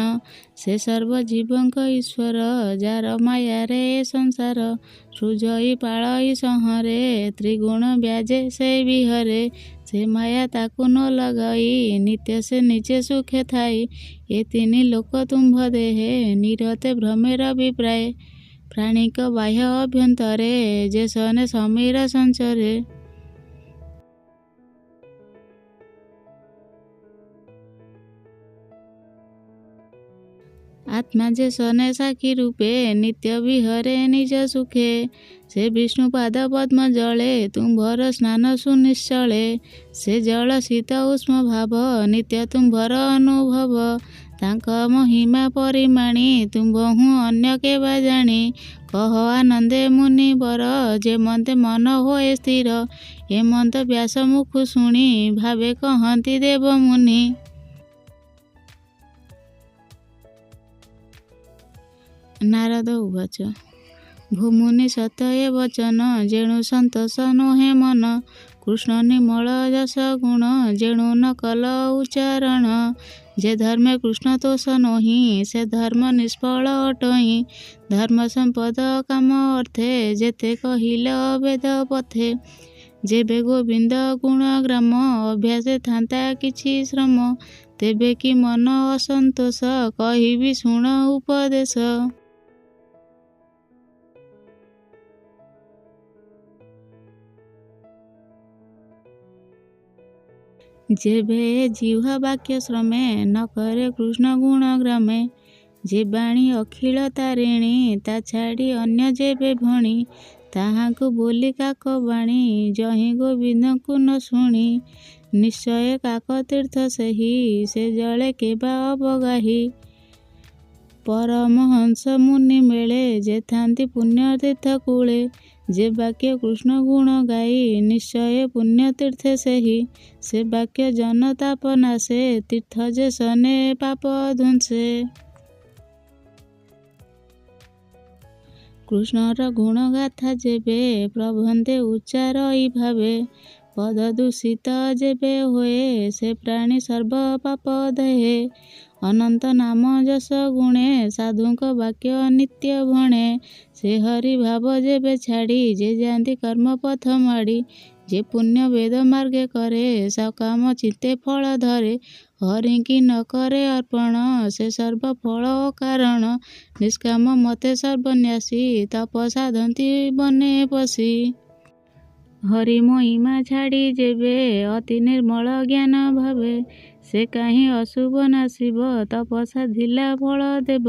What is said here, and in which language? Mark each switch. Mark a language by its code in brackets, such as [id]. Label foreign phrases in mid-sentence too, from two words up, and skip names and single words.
[or] ସେ ସର୍ବ ଜୀବଙ୍କ ଈଶ୍ୱର, ଯାର ମାୟା ରେ ସଂସାର। ସୃଜଇ ପାଳଇ ସଂହରେ, ତ୍ରିଗୁଣ ବ୍ୟାଜେ ସେ ବିହରେ। ସେ ମାୟା ତାକୁ ନ ଲଗାଇ, ନିତ୍ୟ ସେ ନିଜେ ସୁଖେ ଥାଇ। ଏ ତିନି ଲୋକ ତୁମ୍ଭ ଦେହେ, ନିରତେ ଭ୍ରମେର ବିପ୍ରାୟ। ପ୍ରାଣିକ ବାହ୍ୟ ଅଭ୍ୟନ୍ତରେ, ଯେ ସନେ ସମୀର ସଞ୍ଚରେ। ଆତ୍ମା ଯେ ସନେ ସାଖୀ ରୂପେ, ନିତ୍ୟ ବିହରେ ନିଜ ସୁଖେ। ସେ ବିଷ୍ଣୁ ପାଦ ପଦ୍ମ ଜଳେ, ତୁମ୍ଭର ସ୍ନାନ ସୁନିଶ୍ଚଳେ। ସେ ଜଳ ଶୀତ ଉଷ୍ମ ଭାବ, ନିତ୍ୟ ତୁମ୍ଭର ଅନୁଭବ। ତାଙ୍କ ମହିମା ପରିମାଣୀ, ତୁମ୍ଭହୁ ଅନ୍ୟ କେବା ଜାଣୀ। କହ ଆନନ୍ଦେ ମୁନି ବର, ଯେ ମନ୍ତେ ମନ ହୋଏ ସ୍ଥିର। ଏ ମନ୍ତ ବ୍ୟାସ ମୁଖ ଶୁଣୀ, ଭାବେ କହନ୍ତି ଦେବ ମୁନି। ନାରଦ ଉବାଚ। ଭୂମୁନି ସତ ଏ ବଚନ, ଯେଣୁ ସନ୍ତୋଷ ନୋହେ ମନ। କୃଷ୍ଣ ନିର୍ମଳ ଯଶ ଗୁଣ, ଯେଣୁ ନ କଲ ଉଚ୍ଚାରଣ। ଯେ ଧର୍ମେ କୃଷ୍ଣ ତୋଷ ନୋହି, ସେ ଧର୍ମ ନିଷ୍ଫଳ ଅଟହି। ଧର୍ମ ସମ୍ପଦ କାମ ଅର୍ଥେ, ଯେତେ କହିଲ ବେଦ ପଥେ। ଯେବେ ଗୋବିନ୍ଦ ଗୁଣ ଗ୍ରାମ, ଅଭ୍ୟାସେ ଥାନ୍ତା କିଛି ଶ୍ରମ। ତେବେ କି ମନ ଅସନ୍ତୋଷ, କହିବି ଶୁଣ ଉପଦେଶ। ଯେବେ ଜିହ୍ୱା ବାକ୍ୟ ଶ୍ରମେ, ନ କରେ କୃଷ୍ଣ ଗୁଣ ଗ୍ରାମେ। ଯେ ବାଣୀ ଅଖିଳ ତାରିଣୀ, ତା ଛାଡ଼ୀ ଅନ୍ୟ ଯେବେ ଭଣୀ। ତାହାଙ୍କୁ ବୋଲୀ କାକ ବାଣୀ, ଯହି ଗୋବିନ୍ଦଙ୍କୁ ନ ଶୁଣୀ। ନିଶ୍ଚୟ କାକ ତୀର୍ଥ ସେହି, ସେ ଜଳେ କେବା ଅବଗାହୀ। ପରମହଂସ ମୁନି ମେଳେ, ଯେ ଥାନ୍ତୀ ପୁଣ୍ୟ ତୀର୍ଥ କୂଳେ। ଯେ ବାକ୍ୟ କୃଷ୍ଣ ଗୁଣ ଗାଇ, ନିଶ୍ଚୟ ପୁଣ୍ୟ ତୀର୍ଥେ ସେହି। ସେ ବାକ୍ୟ ଜନ ତାପ ନାଶେ, ତୀର୍ଥ ଯେ ସନେ ପାପ ଧ୍ୱଂସେ। କୃଷ୍ଣର ଗୁଣ ଗାଥା ଯେବେ, ପ୍ରବନ୍ଧେ ଉଚ୍ଚାରଇ ଭାବେ। ପଦ ଦୂଷିତ ଯେବେ ହୋଏ, ସେ ପ୍ରାଣୀ ସର୍ବ ପାପ ଦେହେ। ଅନନ୍ତ ନାମ ଯଶ ଗୁଣେ, ସାଧୁଙ୍କ ବାକ୍ୟ ନିତ୍ୟ ଭଣେ। ସେ ହରି ଭାବ ଯେବେ ଛାଡ଼ୀ, ଯେ ଯାତୀ କର୍ମ ପଥ ମାଡ଼ୀ। ଯେ ପୁଣ୍ୟ ବେଦ ମାର୍ଗେ କରେ, ସକାମ ଚିତ୍ତେ ଫଳ ଧରେ। ହରିଙ୍କି ନ କରେ ଅର୍ପଣ ସେ ସର୍ବ ଫଳ କାରଣ। ନିଷ୍କାମ ମତେ ସର୍ବନ୍ୟାସୀ ତପ ସାଧନ୍ତି ବନେ ପଶି। ହରି ମହିମା ଛାଡ଼ି ଯେବେ ଅତି ନିର୍ମଳ ଜ୍ଞାନ ଭାବେ। ସେ କାହିଁ ଅଶୁଭ ନାଶିବ ତପସା ଧିଲା ଫଳ ଦେବ।